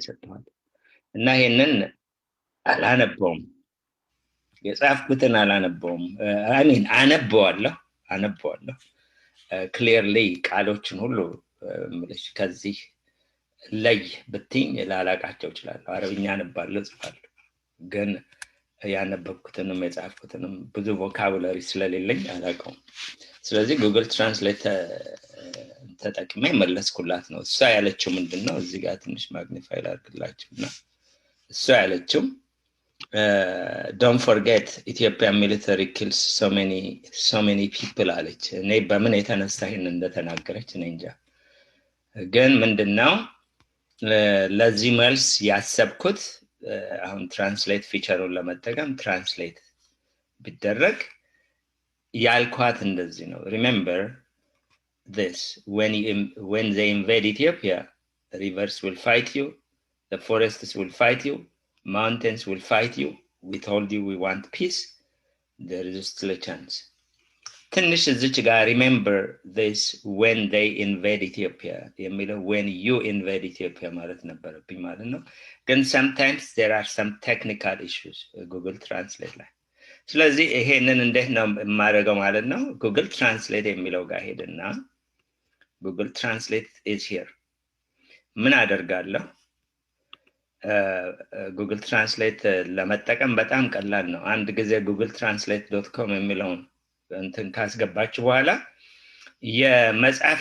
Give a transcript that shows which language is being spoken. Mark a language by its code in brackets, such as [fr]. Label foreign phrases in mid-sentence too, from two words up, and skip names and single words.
[am] የሰጠኋት እና ይሄንን አላነበውም፣ የጻፍኩትን አላነበውም። አሚን አነበዋለሁ ክሊርሊ ቃሎችን ሁሉ ምልሽ ከዚህ ለይ ብትኝ ላላቃቸው ይችላል። አረብኛ አነባለሁ ጽፋለሁ፣ ግን ያነበብኩትንም የጻፍኩትንም ብዙ ቮካቡላሪ ስለሌለኝ አላውቀውም። ስለዚህ ጉግል ትራንስሌት ተጠቅሜ መለስኩላት ነው። እሷ ያለችው ምንድነው? እዚህ ጋር ትንሽ ማግኒፋይ አድርግላችሁና እሷ ያለችው [en] don't forget Ethiopian military kills so many [am] people አለች። እኔ በምን የተነሳ ይሄን እንደተናገረች እኔ እንጃ። ግን ምንድነው ለዚህ መልስ ያሰብኩት አሁን ትራንስሌት ፊቸሩን ለመጠቀም ትራንስሌት ቢደረግ ያልኳት እንደዚህ ነው። [en] remember this when they invade Ethiopia, the rivers will fight you, the forests will fight you, mountains will fight you. We told you we want peace. There is still a chance. [am] ትንሽ እዚች ጋር [en] remember this when they invade Ethiopia [am] የሚለው [en] when you invade Ethiopia [am] ማለት ነበረብኝ ማለት ነው። ግን [en] sometimes there are some technical issues Google Translate [am] ላይ። ስለዚህ ይሄንን እንዴት ነው የማደርገው ማለት ነው? Google Translate የሚለው ጋር ሄድና Google Translate [en] is here [am] ምን አደርጋለሁ? Google Translate ለመጠቀም በጣም ቀላል ነው። አንድ ጊዜ googletranslate.com የሚለውን እንትን ካስገባችሁ በኋላ የመጽሐፍ